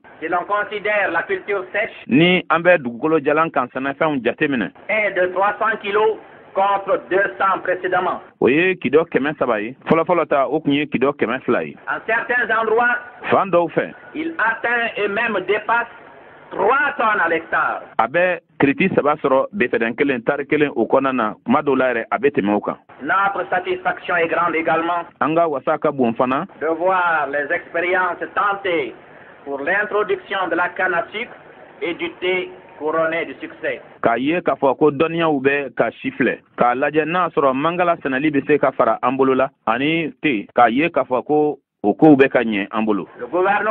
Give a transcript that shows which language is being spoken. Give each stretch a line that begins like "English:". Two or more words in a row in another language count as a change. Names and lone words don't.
French: si l'on considère la culture sèche,
Bambara: ni an bɛ dugukolo jalan kan sɛnɛfɛnw jate minɛ
French: est de 300 kilos contre 200 précédemment.
Bambara: o ye kidɔ 300 ye fɔlɔfɔlɔ ta o kun ye kidɔ 200 ye.
French: En certains endroits,
Bambara: fan dɔw fɛ
French: il atteint et même dépasse 3 tonnes à l'hectare.
Bambara: a bɛ kiriti 3 sɔrɔ besɛrɛn kelen tari kelen o kɔnɔna na kuma dɔw la yɛrɛ a bɛ tɛmɛ o kan.
French: Notre satisfaction est grande également
Bambara: an ka wasa ka bon fana
French: de voir les expériences tentées pour l'introduction de la canne à sucre et du thé couronné du succès.
Bambara: k'a ye k'a fɔ ko dɔnniyaw bɛ ka si filɛ k'a lajɛ n'a sɔrɔ mangala sɛnɛli bɛ se ka fara an bolo la ani te k'a ye k'a fɔ ko o kow bɛ ka ɲɛ an bolo.
French: Le gouvernement